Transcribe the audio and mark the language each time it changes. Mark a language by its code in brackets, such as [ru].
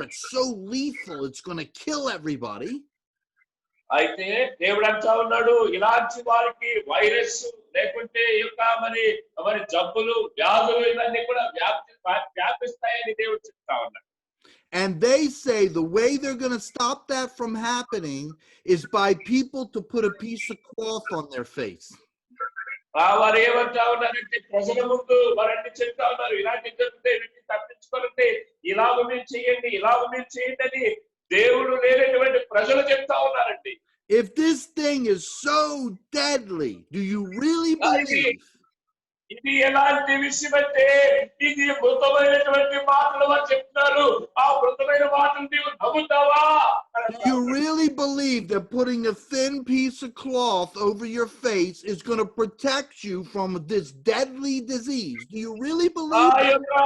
[en] It's so lethal, it's going to kill everybody. [te] అయితే దేవుడు అంటా ఉన్నాడు, ఇలాంటి వారికి వైరస్ లేకుంటే మరి మరి జబ్బులు వ్యాధులు ఇవన్నీ కూడా వ్యాపిస్తాయని దేవుడు చెప్తా ఉన్నాడు. [en] And they say the way they're going to stop that from happening is by people to put a piece of cloth on their face. [te] వారు ఏమంటా ఉన్నారంటే ప్రజల ముందు వారన్నీ చెప్తా ఉన్నారు, ఇలాంటి జరుగుతాయి, వీటిని తప్పించుకోవాలంటే ఇలాగ మీరు చేయండి, ఇలాగ మీరు చేయండి అని దేవుడు లేనటువంటి ప్రజలు చెప్తా ఉన్నారండి. [en] If this thing is so deadly, do you really believe? [te] ఇది ఎలాంటి విషయం అంటే ఇది మృతమైనటువంటి మాటలు వారు చెప్తున్నారు, ఆ మృతమైన మాటలు నీవు నమ్ముతావా? [en] Do you really believe that putting a thin piece of cloth over your face is going to protect you from this deadly disease? Do you really believe that?